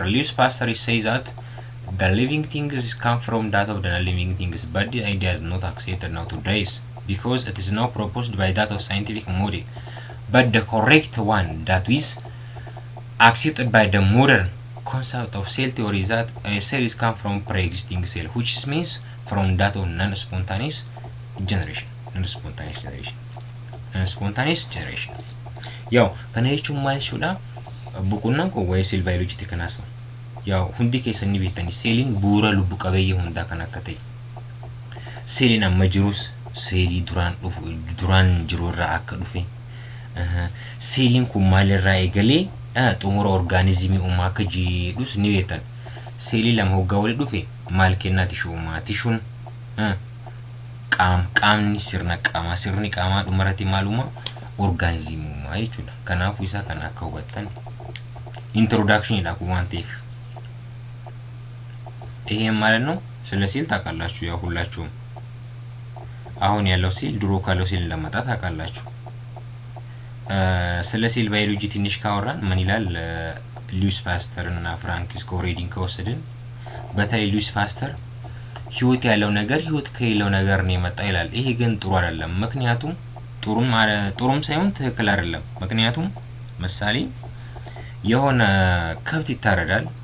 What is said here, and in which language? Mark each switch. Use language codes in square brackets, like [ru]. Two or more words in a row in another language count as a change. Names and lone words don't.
[en] Lewis Pasteur says that the living things come from that of the non-living things, but the idea is not accepted nowadays because it is now proposed by that of scientific model. But the correct one that is accepted by the modern concept of cell theory is that a cell is come from pre-existing cell, which means from that of non-spontaneous generation. [om] Yaw kana jechuun maal jechuudha? Boqonnaan kun waa'ee [en] cell biology [om] kanaas. Yaw hundi keessanii beektanii seeliin bu'uura lubbu qabeeyyii hundaa kan akka ta'e. Seeliin amma jirus seelii duraan jiru irraa akka dhufe. Seeliin kun maalirraa eegalee xumura orgaanizimii uumaa akka jedhus ni beektan. Seelii lama hoggaa wali dhufe maal kennaa tishuun qaamni sirni qaamaa dhumarratti maaluma orgaanizimii uumaa jechuudha. Kanaafuu isaa kan akka hubattan introduction dha waan ta'eef. [am] ይሄ ማለት ነው ስለ ሴል ታውቃላችሁ ያው ሁላችሁም አሁን ያለው ሴል ድሮ ካለው ሴል ለማጣ ታውቃላችሁ ስለ [en] cell biology [am] ትንሽ ካወራን ምን ይላል ሉዊስ ፓስተር እና ፍራንሲስኮ ሬዲን ከወሰድን በተለይ ሉዊስ ፓስተር ህይወት ያለው ነገር ህይወት ከሌለው ነገር ነው የመጣ ይላል ይሄ ግን ጥሩ አይደለም ምክንያቱም ጥሩም ሳይሆን ትክክል አይደለም ምክንያቱም ምሳሌ የሆነ ከብት ይታረዳል